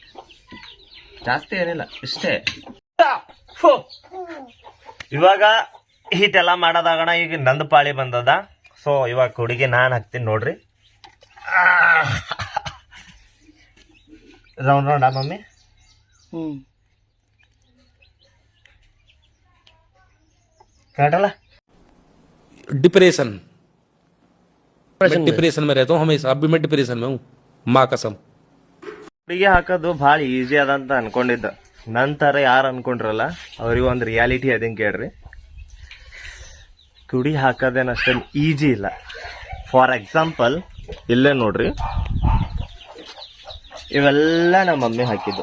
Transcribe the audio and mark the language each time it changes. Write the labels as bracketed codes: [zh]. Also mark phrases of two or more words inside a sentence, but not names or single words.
[kn] ಜಾಸ್ತಿ ಏನಿಲ್ಲ, ಇಷ್ಟೇ. ಇವಾಗ ಹೀಟೆಲ್ಲ ಮಾಡೋದಾಗಣ. ಈಗ ನಂದು ಪಾಳಿ ಬಂದದ. ಸೊ ಇವಾಗ ಕುಡಿಗೆ ನಾನು ಹಾಕ್ತೀನಿ ನೋಡ್ರಿ. [en] round mummy. [kn] ಕರೆಕ್ಟಲ್ಲ? [hi] डिप्रेशन मैं डिप्रेशन में रहता हूँ हमेशा. अब भी मैं डिप्रेशन में हूँ, माँ कसम. [kn] ಕುಡಿಗೆ ಹಾಕೋದು ಭಾಳ ಈಸಿ ಅದಂತ ಅನ್ಕೊಂಡಿದ್ದ. ನಂತರ ಯಾರು ಅನ್ಕೊಂಡ್ರಲ್ಲ ಅವ್ರಿಗೆ ಒಂದು ರಿಯಾಲಿಟಿ ಅದಂಗೆ ಕೇಳ್ರಿ. ಕುಡಿ ಹಾಕೋದೇನು ಅಷ್ಟೊಂದು ಈಜಿ ಇಲ್ಲ. [en] for example [kn] ಇಲ್ಲೇ ನೋಡ್ರಿ, ಇವೆಲ್ಲ ನಮ್ಮ ಮಮ್ಮಿ ಹಾಕಿದ್ದು.